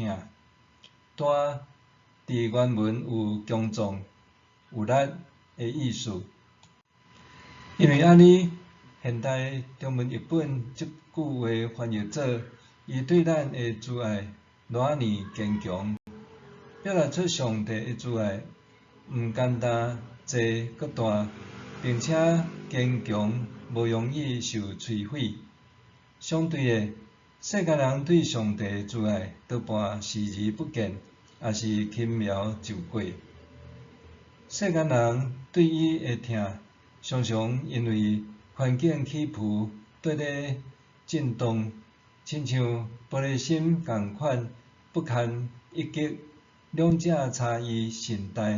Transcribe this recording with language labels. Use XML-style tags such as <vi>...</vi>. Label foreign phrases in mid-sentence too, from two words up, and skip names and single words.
<nan>大伫原文有强壮、有力的意思。因为安尼，现代中文译本即句话翻译做：伊对咱的慈爱偌尔坚强，表达出上帝的慈爱毋简单、济搁大，并且坚强，无容易受摧毁。相对的，世间人对上帝的慈爱多半视而不见，也是轻描就过。世间人对伊的疼，常常因为环境起伏跟咧震动，亲像玻璃心共款，不堪一击，两者差异甚大。</nan>